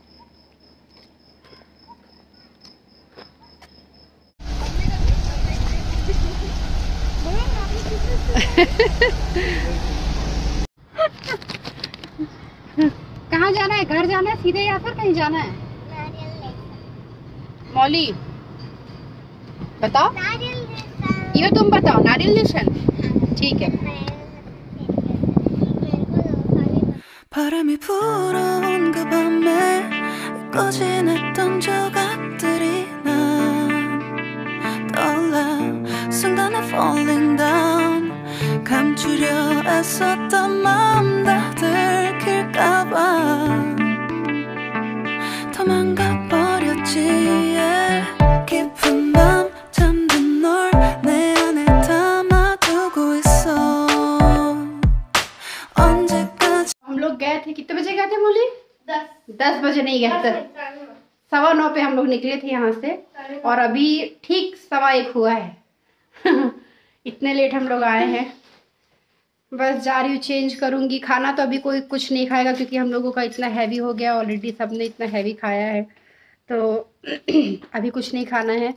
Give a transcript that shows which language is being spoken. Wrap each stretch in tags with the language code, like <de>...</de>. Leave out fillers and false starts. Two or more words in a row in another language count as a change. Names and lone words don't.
<hi>कहाँ जाना है? घर जाना है सीधे या फिर कहीं जाना है? मौली बताओ, ये तुम बताओ। नारियल लेशन, ठीक है।</hi> <ko>바람이 불어온 그 밤에 꺼진했던 조각들이 난 떠올라 순간에</ko> <en>falling down</en> <ko>감추려 애썼던 마음 다 들킬까봐 도망가 버렸지 깊은 밤 잠든 널 내 안에 담아두고 있어 언제까지</ko> <hi>हम लोग गए थे, कितने बजे गए थे मौली? 10 बजे नहीं गए थे, 9:15 पे हम लोग निकले थे यहाँ से, और अभी ठीक 1:15 हुआ है। इतने लेट हम लोग आए हैं। बस जा रही हूँ, चेंज करूँगी। खाना तो अभी कोई कुछ नहीं खाएगा क्योंकि हम लोगों का इतना हैवी हो गया ऑलरेडी, सबने इतना हैवी खाया है, तो अभी कुछ नहीं खाना है।</hi>